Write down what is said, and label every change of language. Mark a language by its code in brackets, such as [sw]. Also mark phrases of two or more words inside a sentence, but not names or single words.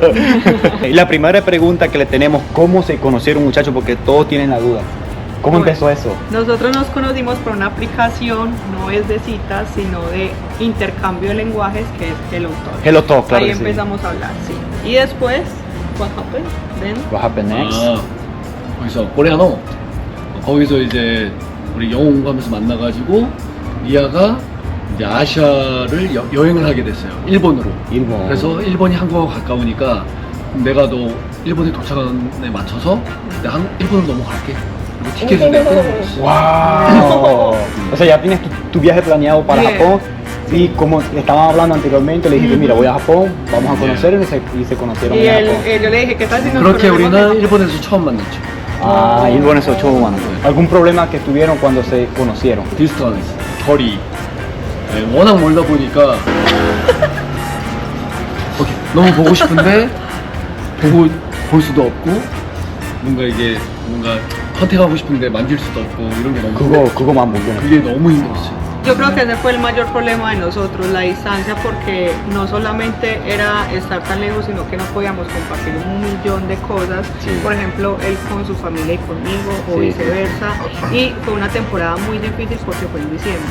[es] Y la primera pregunta que le tenemos, ¿cómo se conocieron muchachos? Porque todos tienen la duda. ¿Cómo Bueno, empezó eso? Nosotros nos conocimos por una aplicación, no es de citas, sino de intercambio de lenguajes, que es Hello Talk. Hello Talk, claro Ahí que sí. empezamos a hablar, sí. Y después, [en] what happened? Then, What happened next? [ko] 아 거기서 코레아노. 거기서 이제 우리 영어 공부하면서 만나가지고 리아가 이제 아시아를 여행을 하게 됐어요. 일본으로. 일본. 그래서 일본이 한국하고 가까우니까 내가 너 일본에 도착하는 데 맞춰서 내가 일본으로 넘어갈게. 그리고 티켓을 내가 끊어버렸어. [es] ¡Wow! O sea, ya tienes tu viaje planeado para Bien. Japón. Y como estaban hablando anteriormente, le dijiste, mira, voy a Japón, vamos a conocernos y se conocieron y en Japón. yo le dije, ¿qué tal si nos [ko] 그렇게 [es] conocemos [ko] 우리는 [es] en- [ko] 일본에서 처음 만났죠. Ah, 일본에서 처음 만났어요. [es] ¿Algún problema que tuvieron cuando se conocieron? [ko] 디스턴스, 거리. 네, 워낙 멀다 보니까 오케이, 너무 보고 싶은데 볼 수도 없고 뭔가 이게 컨택하고 싶은데 만질 수도 없고 이런 게 너무 그거만 모르는. 그게 너무 힘들었어요. [es] Yo creo que ese fue el mayor problema de nosotros, la distancia, porque no solamente era estar tan lejos, sino que no podíamos compartir un millón de cosas, Sí. por ejemplo, él con su familia y conmigo, o Sí, viceversa, y fue una temporada muy difícil porque fue en diciembre.